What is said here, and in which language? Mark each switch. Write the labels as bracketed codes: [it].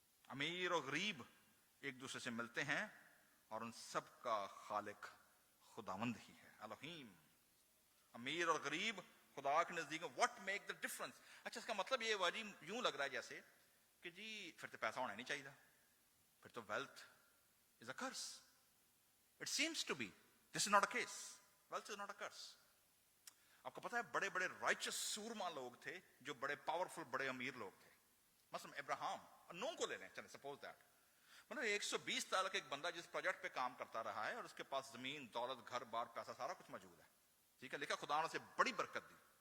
[ur] امیر اور غریب ایک دوسرے سے ملتے ہیں, اور ان سب کا خالق خداوند ہی ہے, الوہیم. امیر اور غریب خدا کے نزدیک [en] What make the difference. [ur] اچھا, اس کا مطلب یہ ہوا جی, یوں لگ رہا ہے جیسے کہ جی پھر تو پیسہ ہونا نہیں چاہیے, پھر تو [en] Wealth is a curse. It seems to be this is not a case. Wealth is not a curse. [ur] آپ کو پتا ہے بڑے بڑے رائچس سورما لوگ تھے, جو بڑے پاورفل, بڑے امیر لوگ تھے. مثلا ابراہم, نو کو لے لیں, چلیں [en] suppose that, [ur] مطلب 120 سال کا ایک بندہ جس پروجیکٹ پہ کام کرتا رہا ہے, اور اس کے پاس زمین, دولت, گھر بار, پیسہ, سارا کچھ موجود ہے, ٹھیک ہے, لکھا خدا نے اسے بڑی برکت دی.